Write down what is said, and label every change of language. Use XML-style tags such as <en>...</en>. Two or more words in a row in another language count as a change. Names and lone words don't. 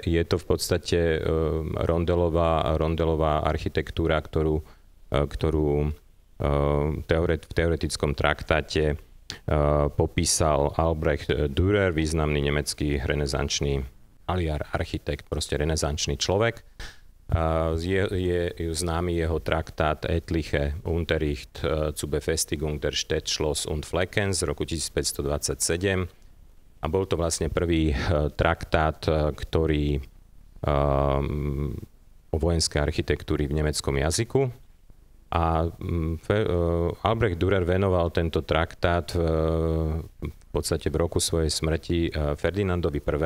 <sk>Je to v podstate rondelová architektúra, ktorú v teoretickom traktáte popísal Albrecht Dürer, významný nemecký renesančný maliar, architekt, proste renesančný človek. Je známy jeho traktát Etliche Unterricht zu Befestigung der Stadt, Schloss und Flecken z roku 1527. A bol to vlastne prvý traktát, ktorý o vojenskej architektúry v nemeckom jazyku. A Albrecht Dürer venoval tento traktát v podstate v roku svojej smrti Ferdinandovi I.</sk>